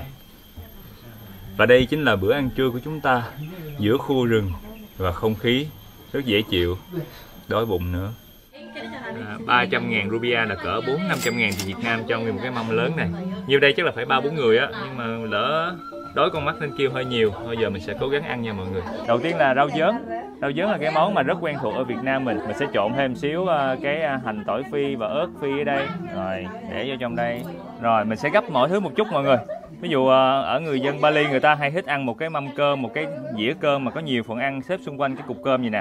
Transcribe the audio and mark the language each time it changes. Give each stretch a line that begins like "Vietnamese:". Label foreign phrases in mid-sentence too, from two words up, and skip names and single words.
Vietnamese: Và đây chính là bữa ăn trưa của chúng ta, giữa khu rừng và không khí rất dễ chịu. Đói bụng nữa. 300.000 rupiah là cỡ 400-500.000 tiền Việt Nam cho nguyên một cái mâm lớn này. Nhiều đây chắc là phải 3-4 người á, nhưng mà lỡ đói con mắt nên kêu hơi nhiều. Bây giờ mình sẽ cố gắng ăn nha mọi người. Đầu tiên là rau dớn. Rau dớn là cái món mà rất quen thuộc ở Việt Nam mình. Mình sẽ trộn thêm xíu cái hành tỏi phi và ớt phi ở đây. Rồi để vô trong đây. Rồi mình sẽ gấp mọi thứ một chút mọi người. Ví dụ ở người dân Bali người ta hay thích ăn một cái mâm cơm, một cái dĩa cơm mà có nhiều phần ăn xếp xung quanh cái cục cơm vậy nè.